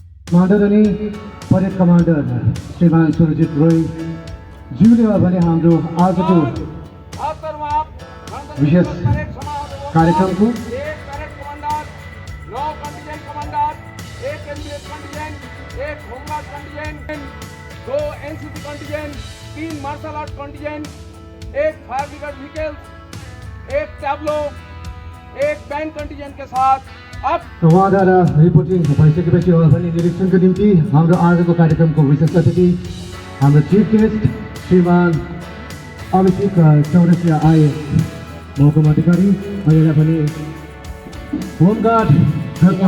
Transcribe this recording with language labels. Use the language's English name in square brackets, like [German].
[Nepali] commander अनि parade commander श्रीमान सुरजित रोय ज्यूले भने हाम्रो आजको विशेष कार्यक्रमको [Hindi] एक परेड कमांडर, 9 कंटिजेंट कमांडर, एक एमबीएस कंटिजेंट, एक home guard contingent, 2 NCC contingent, 3 martial art contingent, एक फायर ब्रिगेड व्हीकल्स, एक टैब्लो, एक बैंड कंटिजेंट के साथ अब [Nepali] उहाँद्वारा रिपोर्टिङ भइसकेपछि अब भने निरीक्षणको निम्ति हाम्रो आजको कार्यक्रमको विशेष अतिथि हाम्रो चिफ गेस्ट श्रीमान अभिषेक चौरसिया आए महकुमा अधिकारी अहिले पनि होमगार्ड खरसाङ